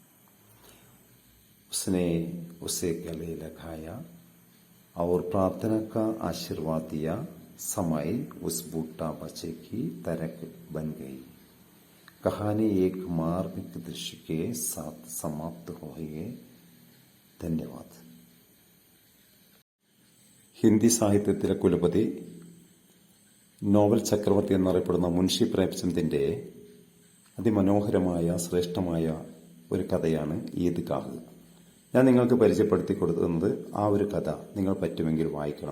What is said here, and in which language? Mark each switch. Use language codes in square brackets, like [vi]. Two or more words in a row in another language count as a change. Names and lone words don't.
[hi] उसने उसे गले लगाया और प्रार्थना का आशीर्वाद दिया। समय उस बूटा बच्चे की तरह बन गई। कहानी एक मार्मिक दृश्य के साथ समाप्त हुई है। धन्यवाद। [ml] ഹിന്ദി സാഹിത്യത്തിലെ കുലപതി, നോവൽ ചക്രവർത്തി എന്നറിയപ്പെടുന്ന മുൻഷി പ്രേംചന്ദിന്റെ അതിമനോഹരമായ ശ്രേഷ്ഠമായ ഒരു കഥയാണ് ഈദ്ഗാഹ്. ഞാൻ നിങ്ങൾക്ക് പരിചയപ്പെടുത്തി കൊടുക്കുന്നത് ആ ഒരു കഥ നിങ്ങൾ പറ്റുമെങ്കിൽ വായിക്കണം.